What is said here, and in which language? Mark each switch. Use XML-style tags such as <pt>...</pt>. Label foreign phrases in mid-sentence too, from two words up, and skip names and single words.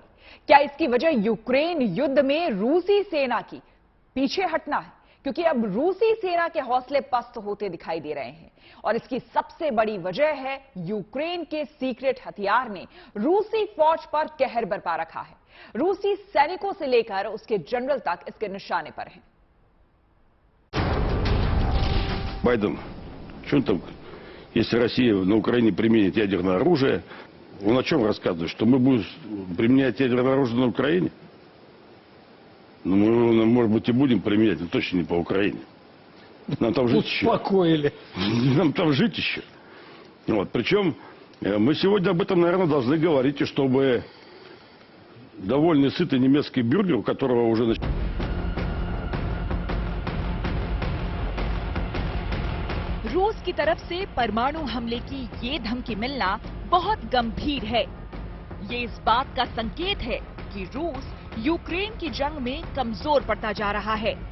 <hi>क्या इसकी वजह यूक्रेन युद्ध में रूसी सेना की पीछे हटना है? क्योंकि अब रूसी सेना के हौसले पस्त होते दिखाई दे रहे हैं और इसकी सबसे बड़ी वजह है यूक्रेन के सीक्रेट हथियार ने रूसी फौज पर कहर बरपा रखा है। रूसी सैनिकों से लेकर उसके जनरल तक इसके निशाने पर हैं।</hi> <ru>Байден, что там, если Россия на Украине применит ядерное оружие, он о чем рассказывает? Что мы будем применять ядерное оружие на Украине? Ну, мы, может быть, и будем применять, но точно не по Украине. Нам там жить еще. Успокоили. Нам там жить еще. Вот. Причем мы сегодня об этом, наверное, должны говорить, и чтобы довольный, сытый немецкий бюргер, у которого уже...</ru> <hi>रूस की तरफ से परमाणु हमले की ये धमकी मिलना बहुत गंभीर है। ये इस बात का संकेत है कि रूस यूक्रेन की जंग में कमजोर पड़ता जा रहा है।</hi>